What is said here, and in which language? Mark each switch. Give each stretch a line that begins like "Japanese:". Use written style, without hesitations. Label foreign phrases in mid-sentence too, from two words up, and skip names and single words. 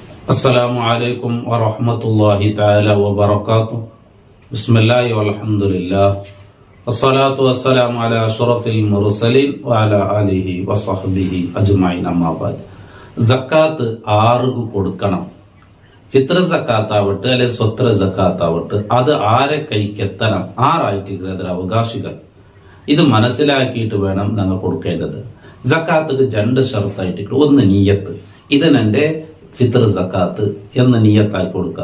Arabic: السلام عليكم ورحمة الله تعالى وبركاته بسم الله والحمد لله والصلاة والسلام على أشرف المرسلين وعلى آله وصحبه أجمعين أما بعد
Malayalam: സക്കാത്ത് ആർക്ക് കൊടുക്കണം? ഫിത്ർ സക്കാത്താവട്ടെ അല്ലെങ്കിൽ സ്വത്ര സക്കാത്താവട്ടെ, അത് ആരെ കൈക്കെത്തണം? ആറായിട്ട് അതിൽ അവകാശികൾ. ഇത് മനസ്സിലാക്കിയിട്ട് വേണം ഞങ്ങൾ കൊടുക്കേണ്ടത്. സക്കാത്തുക്ക് രണ്ട് ഷർത്തായിട്ട്, ഒന്ന് നീയത്ത്, ഇതിനെൻ്റെ ഫിത്ർ സക്കാത്ത് എന്ന് നീയത്താക്കി കൊടുക്കുക.